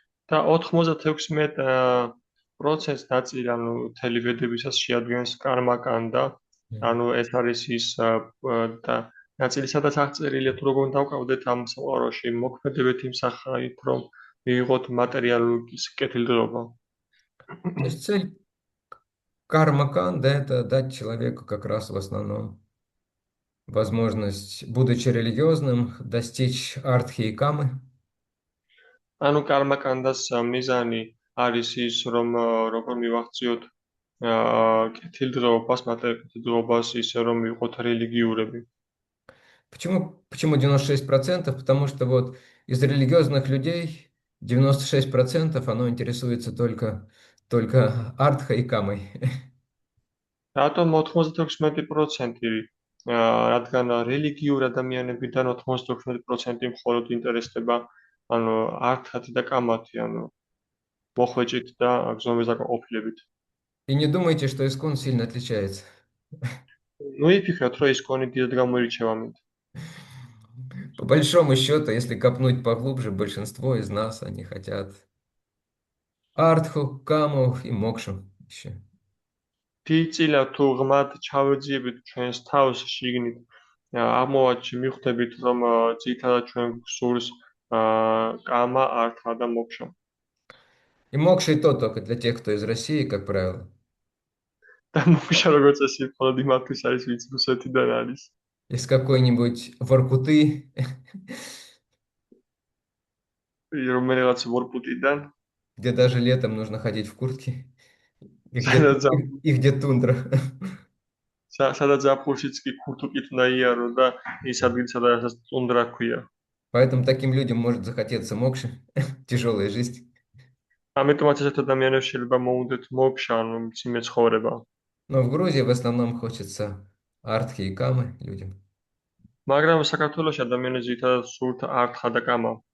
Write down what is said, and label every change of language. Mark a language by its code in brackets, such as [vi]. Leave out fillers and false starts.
[ka] და 96% ნაწილი, ანუ მთელი ვედებისას შეადგენს კარმაკანდა, ანუ ეს არის ის და ნაწილი, სადაც აღწერილია თუ როგორ დავყავდეთ ამ სამყაროში, მოქმედებეთ იმ სახით, რომ მიიღოთ მატერიალური კეთილდღეობა. [ru] То есть цель Кармаканда — это дать человеку как раз в основном возможность, будучи религиозным, достичь артхи и камы. [ka] ანუ კარმაკანდას მიზანი არის ის, რომ როგორ მივახციოთ კეთილდღეობას, მატერიალურ კეთილდღეობას, ისე რომ ვიყოთ რელიგიურები. [ru] Почему 96%? Потому что вот из религиозных людей 96% оно интересуется только артхой и камой. [ka] რატომ 96%? რადგან რელიგიურ ადამიანებიდან 96% მხოლოდ ინტერესდება, ანუ ართათი და კამათი, ანუ მოხვეჭით და გზნობების დაკმაყოფილებით. [ru] И не думайте, что искон сильно отличается. [ka] ნუ იფიქროთ, რომ ის კონი დიდად გამოირჩევა ამით. [ru] По большому счету, если копнуть поглубже, большинство из нас, они хотят артху, каму и мокшу еще. [ka] დიდწილა თუ ღმად ჩავეძიებით ჩვენს თავს შიგნით, მივხვდებით, რომ ძირითადად ჩვენ გსურს კამა, ართა და მოქშა. [ru] И мокша и то только для тех, кто из России, как правило. [ka] და მოქშა როგორც წესი მხოლოდ იმათთვის არის, ვინც რუსეთიდან არის. [ru] Из какой-нибудь Воркуты, [ka] რომელიღაც ვორკუტიდან, [ru] где даже летом нужно ходить в куртке, и [ka] სადაც [ru] где тундра. [ka] სადაც ზაფხულშიც კი ქურთუკით უნდა იარო და ის ადგილი, სადაც ტუნდრა ქვია. [ru] Поэтому таким людям может захотеться мокши, тяжелая жизнь. [ka] ამიტომაც ესეთ ადამიანებს შეიძლება მოუნდეთ მოქშა, ანუ მძიმე ცხოვრება. [ru] Но в Грузии в основном хочется артхи и камы людям. [ka] მაგრამ საქართველოში ადამიანებს ძირითადად სურთ ართხა და კამა.